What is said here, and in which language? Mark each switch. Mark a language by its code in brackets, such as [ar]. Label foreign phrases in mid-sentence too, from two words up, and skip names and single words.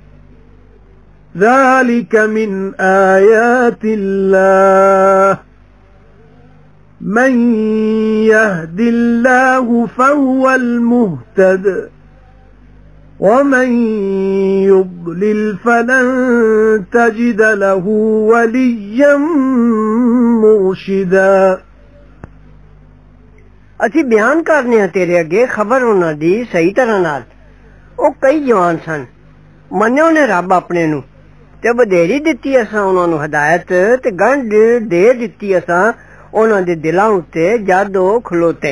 [ar] ذَلِكَ مِنْ آيَاتِ اللَّهِ مَنْ يَهْدِ اللَّهُ فَهُوَ الْمُهْتَدِ وَمَنْ يُضْلِلْ فَلَنْ تَجِدَ لَهُ وَلِيًّا مُرْشِدًا [pa] ਅਸੀਂ ਬਿਆਨ ਕਰਨੇ ਆ ਤੇਰੇ ਅੱਗੇ ਖਬਰ ਉਹਨਾਂ ਦੀ ਸਹੀ ਤਰ੍ਹਾਂ ਨਾਲ। ਉਹ ਕਈ ਜਵਾਨ ਸਨ, ਮੰਨਿਓ ਨੇ ਰੱਬ ਆਪਣੇ ਨੂੰ ਤੇ ਵਧੇਰੀ ਦਿੱਤੀ ਅਸਾਂ ਉਹਨਾਂ ਨੂੰ ਹਦਾਇਤ ਤੇ ਗੰਢ ਦੇ ਦਿੱਤੀ ਅਸਾਂ ਉਹਨਾਂ ਦੇ ਦਿਲਾਂ ਉੱਤੇ ਜਦ ਉਹ ਖਲੋਤੇ।